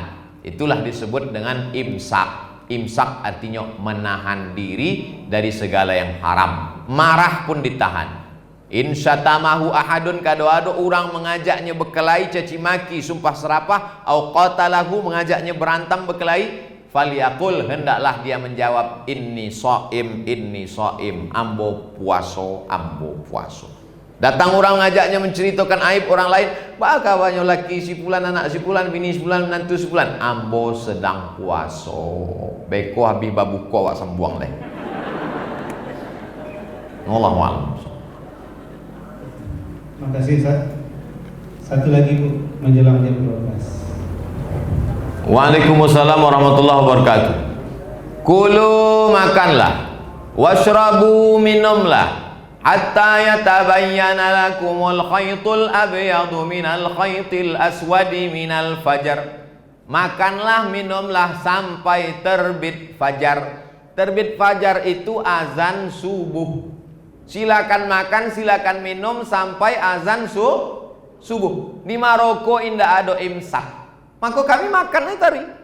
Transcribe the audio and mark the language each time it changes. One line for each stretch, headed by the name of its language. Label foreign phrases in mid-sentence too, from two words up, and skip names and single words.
Indonesian: Itulah disebut dengan imsak. Imsak artinya menahan diri dari segala yang haram. Marah pun ditahan.
Arabic: إن شتمه أحد,
Indonesian: kado-ado orang mengajaknya berkelahi, caci maki, sumpah serapah,
Arabic: أو قاتله,
Indonesian: mengajaknya berantem berkelahi, falyaqul, hendaklah dia menjawab,
Arabic: إني صائم,
Minangkabau: ambo puaso, ambo puaso.
Indonesian: Datang orang ngajaknya menceritakan aib orang lain, bakal banyak laki si fulan, anak si fulan, bini si fulan, menantu si fulan,
Minangkabau: ambo sedang puaso. Beko habis babuko wak sembuang leh.
Arabic: والله أعلم.
Indonesian: Makasih Ustaz. Satu lagi Bu, menjelang jam 12.
Arabic: وعليكم السلام ورحمة الله وبركاته. كلوا,
Indonesian: makanlah, washrabu, minumlah,
Arabic: حتى يتبين لكم الخيط الأبيض من الخيط الأسود من الفجر.
Indonesian: Makanlah, minumlah sampai terbit fajar. Terbit fajar itu azan subuh. Silakan makan, silakan minum sampai azan subuh. Di Maroko indah ada imsak. Maka kami makan itu tadi.